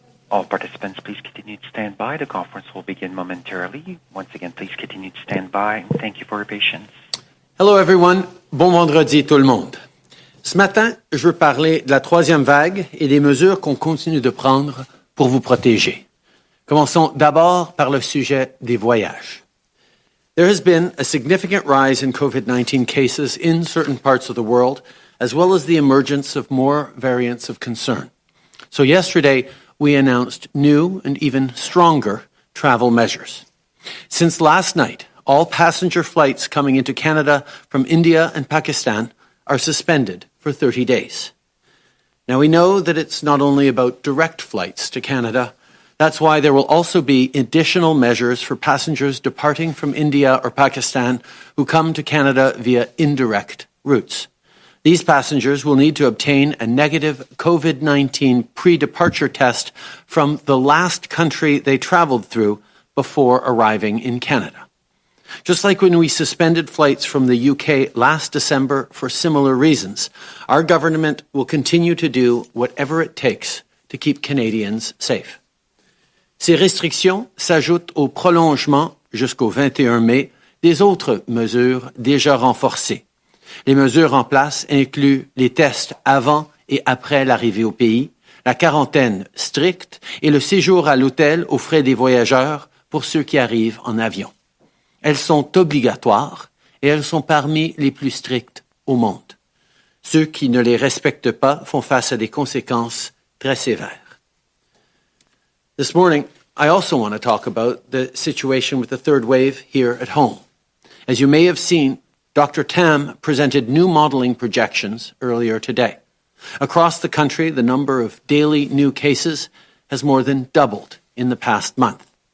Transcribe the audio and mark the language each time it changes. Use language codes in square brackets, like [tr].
[en] All participants, please continue to stand by. The conference will begin momentarily. Once again, please continue to stand by, and thank you for your patience. Hello everyone, [fr] bon vendredi tout le monde. Ce matin, je veux parler de la troisième vague et des mesures qu'on continue de prendre pour vous protéger. Commençons d'abord par le sujet des voyages. [en] There has been a significant rise in COVID-19 cases in certain parts of the world, as well as the emergence of more variants of concern. So yesterday, we announced new and even stronger travel measures. Since last night, all passenger flights coming into Canada from India and Pakistan are suspended for 30 days. Now, we know that it's not only about direct flights to Canada. That's why there will also be additional measures for passengers departing from India or Pakistan who come to Canada via indirect routes. These passengers will need to obtain a negative COVID-19 pre-departure test from the last country they traveled through before arriving in Canada. Just like when we suspended flights from the UK last December for similar reasons, our government will continue to do whatever it takes to keep Canadians safe. [fr] Ces restrictions s'ajoutent au prolongement jusqu'au 21 mai des autres mesures déjà renforcées. Les mesures en place incluent les tests avant et après l'arrivée au pays, la quarantaine stricte et le séjour à l'hôtel aux frais des voyageurs pour ceux qui arrivent en avion. Elles sont obligatoires et elles sont parmi les plus strictes au monde. Ceux qui ne les respectent pas font face à des conséquences très sévères. [en] This morning, I also want to talk about the situation with the third wave here at home. As you may have seen, Dr. Tam presented new modeling projections earlier today. Across the country, the number of daily new cases has more than doubled in the past month.